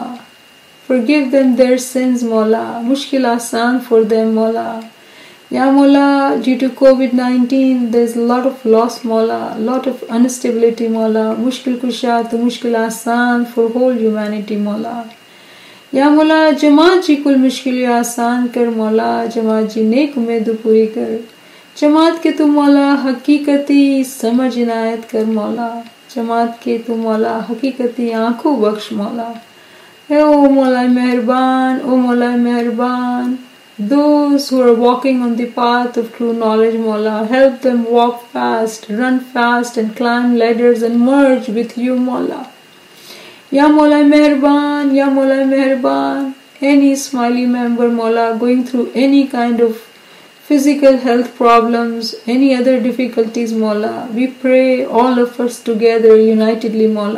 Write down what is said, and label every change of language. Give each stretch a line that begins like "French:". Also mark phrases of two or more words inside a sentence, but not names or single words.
English: Forgive them their sins, Mawla.
Hindi: मुश्किल आसान
English: for them, Mawla. Ya Mawla, due to COVID-19, there's a lot of loss, Mawla, a lot of instability, Mawla. Mushkil Kusha to
Hindi: मुश्किल आसान
English: for whole humanity, Mawla.
Hindi: या मौला, जमात जी कुल मुश्किल आसान कर, मौला. जमात जी नेक उम्मीद पूरी कर. जमात के तू मौला हकीकती समझ इनायत कर, मौला. जमात के तू मौला हकीकती आंखों बख्श, मौला. ओ मौला मेहरबान, ओ मौला मेहरबान.
English: Those who are walking on the path of true knowledge, Mawla, help them walk fast, run fast and climb ladders and merge with you, Mawla.
Hindi: या मौला मेहरबान, या मौला मेहरबान.
English: Any smiley member, Mawla, going through any kind of physical health problems, any other difficulties, Mawla, we pray all of us together unitedly, Mawla.